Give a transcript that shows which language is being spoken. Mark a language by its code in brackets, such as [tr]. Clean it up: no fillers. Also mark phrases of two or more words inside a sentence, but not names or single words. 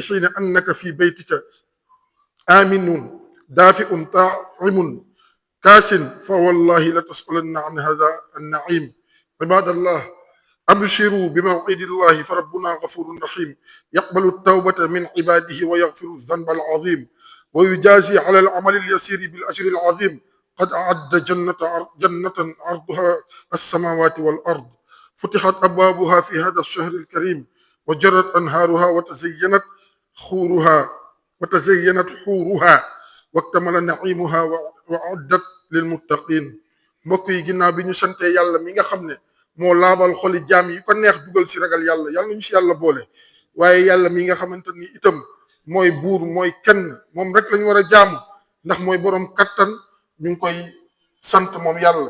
[ar] حين أنك في بيتك آمن دافئ طاعم كاس فوالله لتسألن عن هذا النعيم عباد الله أبشروا بموعد الله فربنا غفور رحيم يقبل التوبة من عباده ويغفر الذنب العظيم ويجازي على العمل اليسير بالأجر العظيم قد أعد جنة عرضها السماوات والأرض فتحت أبوابها في هذا الشهر الكريم وجرت أنهارها وتزينت حورها واكتمل نعيمها وأعدت للمتقين [wo] mbokk yi ginnaaw bi ñu sante yàlla mi nga xam ne moo laabal xoli jaam yi ko neex dugal si ragal yàlla yàlla ñu si yàlla boole waaye yàlla mi nga xamante ni itam mooy buur mooy kenn moom rek lañu war a jaamu ndax mooy boroom kattan ñu ngi koy sant moom yàlla